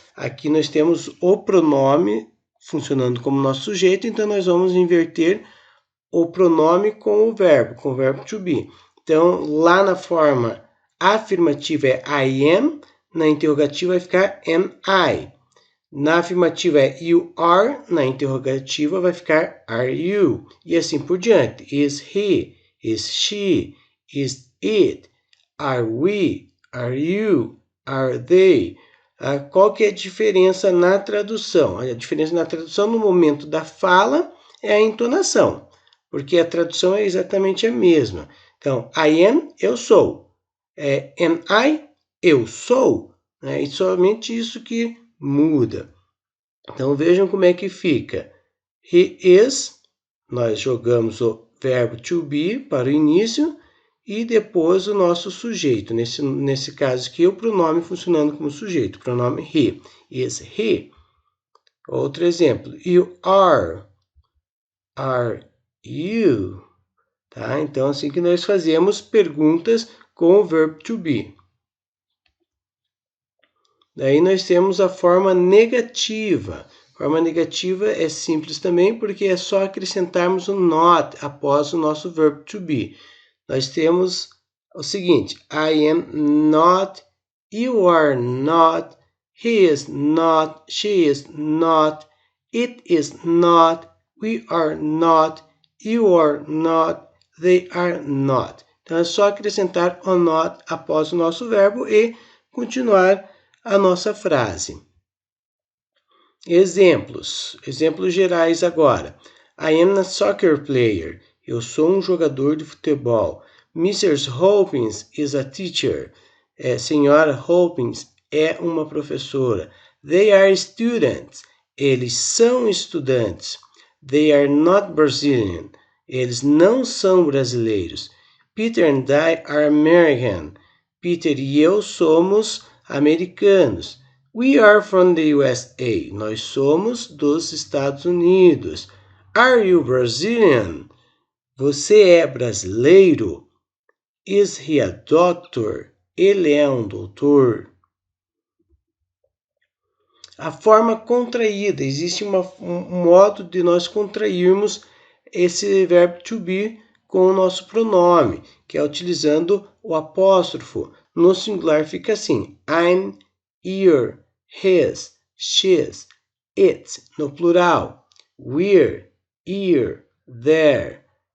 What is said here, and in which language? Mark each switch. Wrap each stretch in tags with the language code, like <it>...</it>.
<pt>Aqui nós temos o pronome funcionando como nosso sujeito, então nós vamos inverter o pronome com o verbo to be. Então, lá na forma afirmativa é</pt> <en>I am,</en> <pt>na interrogativa vai ficar</pt> <en>am I.</en> <pt>Na afirmativa é</pt> <en>you are,</en> <pt>na interrogativa vai ficar</pt> <en>are you.</en> <pt>E assim por diante.</pt> <en>Is he, is she, is it, are we, are you, are they.</en> <pt>Qual que é a diferença na tradução? A diferença na tradução no momento da fala é a entonação, porque a tradução é exatamente a mesma. Então,</pt> <en>I am,</en> <pt>eu sou.</pt> <en>Am I,</en> <pt>eu sou. E somente isso que muda. Então, vejam como é que fica.</pt> <en>He is,</en> <pt>nós jogamos o verbo to be para o início e depois o nosso sujeito. Nesse caso aqui, o pronome funcionando como sujeito. Pronome</pt> <en>he. Is he.</en> <pt>Outro exemplo.</pt> <en>You are. Are you.</en> <pt>Tá? Então, assim que nós fazemos perguntas com o verbo to be. Daí nós temos a forma negativa. A forma negativa é simples também, porque é só acrescentarmos o not após o nosso verbo to be. Nós temos o seguinte,</pt> <en>I am not, you are not, he is not, she is not, it is not, we are not, you are not, they are not.</en> <pt>Então, é só acrescentar o not após o nosso verbo e continuar a nossa frase. Exemplos gerais agora.</pt> <en>I am a soccer player.</en> <pt>Eu sou um jogador de futebol.</pt> <en>Mrs. Hopkins is a teacher.</en> <pt>Senhora Hopkins é uma professora.</pt> <en>They are students.</en> <pt>Eles são estudantes.</pt> <en>They are not Brazilian.</en> <pt>Eles não são brasileiros.</pt> <en>Peter and I are American.</en> <pt>Peter e eu somos americanos.</pt> <en>We are from the USA.</en> <pt>Nós somos dos Estados Unidos.</pt> <en>Are you Brazilian?</en> <pt>Você é brasileiro?</pt> <en>Is he a doctor?</en> <pt>Ele é um doutor. A forma contraída, existe um modo de nós contrairmos esse verbo to be com o nosso pronome, que é utilizando o apóstrofo. No singular fica assim:</pt> <en>I'm, you're, his, she's, it.</en> <pt>No plural,</pt> <en>we're, you're, there.</en>